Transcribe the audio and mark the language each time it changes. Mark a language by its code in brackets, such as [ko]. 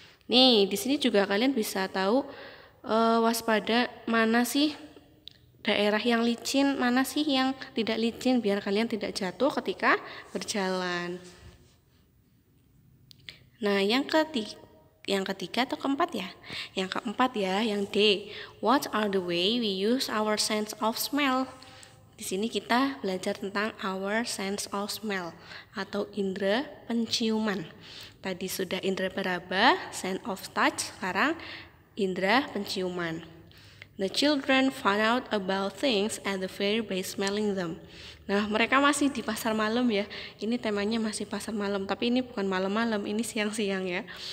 [id] Nih, di sini juga kalian bisa tahu waspada mana sih daerah yang licin, mana sih yang tidak licin, biar kalian tidak jatuh ketika berjalan. Nah, yang ketiga atau keempat ya? Yang keempat ya, yang D. [en] What are the way we use our sense of smell? [id] Di sini kita belajar tentang [en] our sense of smell [id] atau indera penciuman. Tadi sudah indera peraba, [en] sense of touch, [id] sekarang indera penciuman. [en] The children find out about things at the fair by smelling them. [id] Nah, mereka masih di pasar malam ya. Ini temanya masih pasar malam, tapi ini bukan malam-malam, ini siang-siang ya.